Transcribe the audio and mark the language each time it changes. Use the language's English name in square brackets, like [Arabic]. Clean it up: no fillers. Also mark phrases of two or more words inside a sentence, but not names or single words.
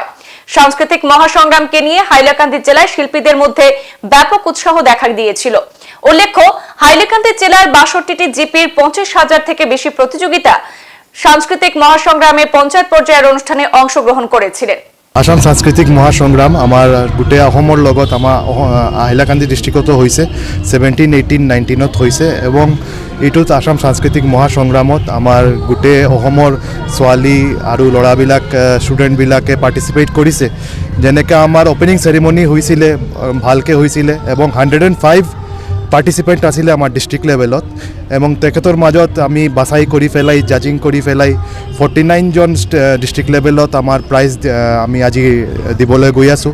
[Bangla] সাংস্কৃতিক মহাসংগ্রামকে নিয়ে হাইলাকান্দি জেলায় শিল্পীদের মধ্যে ব্যাপক উৎসাহ দেখা দিয়েছিল। উল্লেখ্য, হাইলাকান্দি জেলার 62টি জিপির 25,000 থেকে বেশি প্রতিযোগিতা সাংস্কৃতিক মহাসংগ্রামে পঞ্চায়েত পর্যায়ের অনুষ্ঠানে অংশগ্রহণ করেছিলেন। [Assamese] আসাম সাংস্কৃতিক মহাসংগ্রাম আমার গোটেই অসমৰ লগত আমাৰ হাইলাকান্দি ডিষ্ট্ৰিক্টতো হৈছে। 17, 18, 19 হৈছে এবং এইটোত আসাম সাংস্কৃতিক মহাসংগ্ৰামত আমাৰ গোটেই অসমৰ ছোৱালী আৰু ল'ৰাবিলাক ষ্টুডেণ্টবিলাকে পাৰ্টিচিপেট কৰিছে। যেনেকৈ আমাৰ [English] opening ceremony [Assamese] হৈছিলে, ভালকৈ হৈছিলে এবং 105 পাৰ্টিচিপেণ্ট আছিলে আমাৰ [English] district levelত [Assamese] এবং তেখেতৰ মাজত আমি বাছাই কৰি পেলাই জাজিং কৰি পেলাই 49 জন [English] district levelত [Assamese] আমাৰ প্ৰাইজ আমি আজি দিবলৈ গৈ আছোঁ।